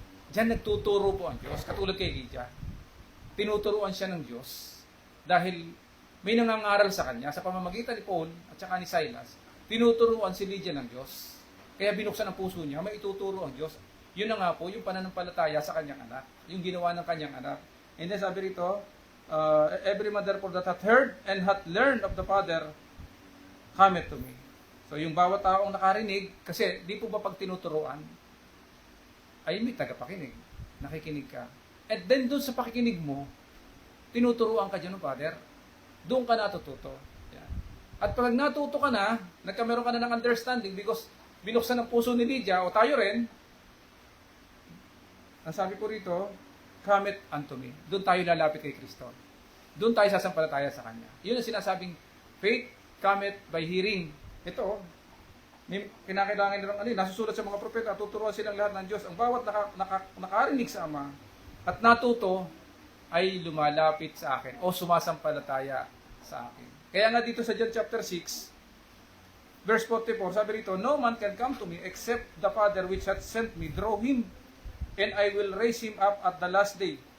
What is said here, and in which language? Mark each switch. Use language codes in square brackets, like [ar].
[tl] Diyan nagtuturo po ang Diyos, katulad kay Lydia. Tinuturuan siya ng Diyos dahil may nangangaral sa kanya sa pamamagitan ni Paul at saka ni Silas. Tinuturuan si Lydia ng Diyos. Kaya binuksan ang puso niya, may ituturo ang Diyos. Yun na nga po, yung pananampalataya sa kanyang anak, yung ginawa ng kanyang anak. [en] And then [tl] sabi rito, [en] every man therefore that hath heard and hath learned of the Father, cometh to me. [tl] So yung bawat taong nakarinig, kasi di po ba pag tinuturuan, ay may tagapakinig, nakikinig ka. At then doon sa pakikinig mo, tinuturuan ka dyan ng Father, doon ka natututo. Yan. At pag natuto ka na, nagkameron ka na ng understanding because binuksan ang puso ni Lydia, o tayo rin, ang sabi ko rito, [en] cometh unto me. [tl] Doon tayo lalapit kay Kristo. Doon tayo sasampalataya sa Kanya. Yun ang sinasabing, [en] faith cometh by hearing. [tl] Ito, may kinakailangan nilang nasusulat sa mga propeta, tuturuan silang lahat ng Diyos. Ang bawat nakarinig sa Ama at natuto ay lumalapit sa akin o sumasampalataya sa akin. Kaya nga dito sa John chapter 6, verse 44, sabi rito, [en] no man can come to me except the Father which hath sent me draw him, and I will raise him up at the last day.